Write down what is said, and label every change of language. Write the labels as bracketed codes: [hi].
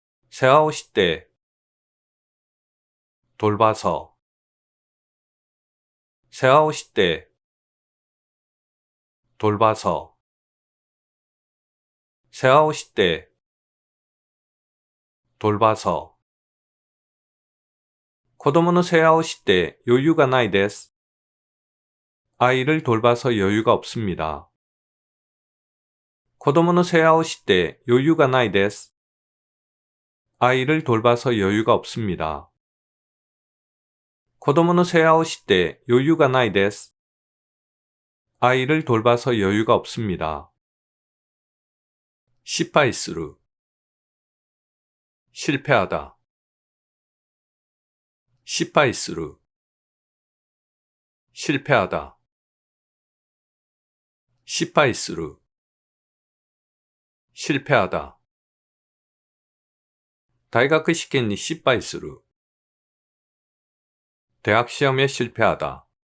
[ja] 世話をして [ko] 돌봐서 [ja] 世話をして 돌봐서 世話をして 돌봐서 子供の世話をして余裕がないです. [ko] 아이를 돌봐서 여유가 없습니다. [ja] 子供の世話をして余裕がないです. [ko] 아이를 돌봐서 여유가 없습니다. [ja] 子供の世話をして余裕がないです. [ko] 아이를 돌봐서 여유가 없습니다. [ja] 失敗する [ko] 실패하다 [ja] 失敗する 실패하다 失敗する 실패하다 大学試験に失敗する [ko] 대학 시험에 실패하다